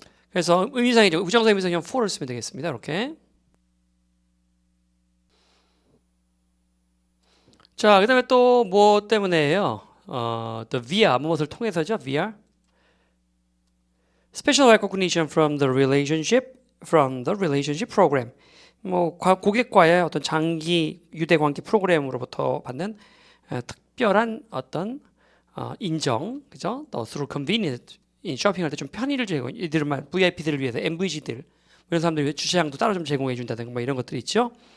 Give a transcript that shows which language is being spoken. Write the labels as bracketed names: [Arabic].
[Korean] 그래서 의미상이죠. 부정사 의미상 그냥 for를 쓰면 되겠습니다. 이렇게. 자, 그 다음에 또 뭐 때문에요? the via, 무엇을 통해서죠? via. [English] Special recognition from the relationship program. [Korean] 뭐 고객과의 어떤 장기 유대 관계 프로그램으로부터 받는 특별한 어떤 인정, 그죠? 또 [English] through convenience, [Korean] 쇼핑할 때 좀 편의를 제공, 이들만 VIP들을 위해서 MVG들 이런 사람들 위해 주차장도 따로 좀 제공해 준다든가 뭐 이런 것들이 있죠.